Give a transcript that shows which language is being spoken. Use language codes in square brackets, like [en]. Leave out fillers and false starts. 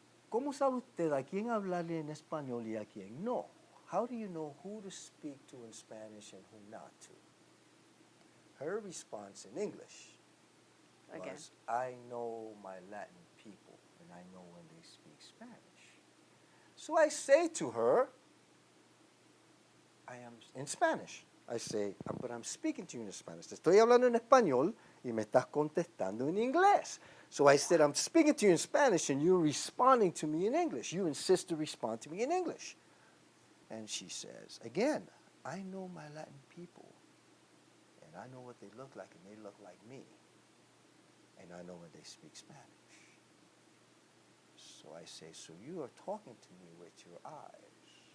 [es] ¿Cómo sabe usted a quién hablarle en español y a quién no? [en] How do you know who to speak to in Spanish and who not to? Her response in English was, I know my Latin people, and I know when they speak Spanish. So I say to her, I am in Spanish. I say, but I'm speaking to you in Spanish. [es] Te estoy hablando en español y me estás contestando en inglés. [en] So I said, I'm speaking to you in Spanish and you're responding to me in English. You insist to respond to me in English. And she says, again, I know my Latin people, and I know what they look like, and they look like me. And I know when they speak Spanish. So I say, so you are talking to me with your eyes?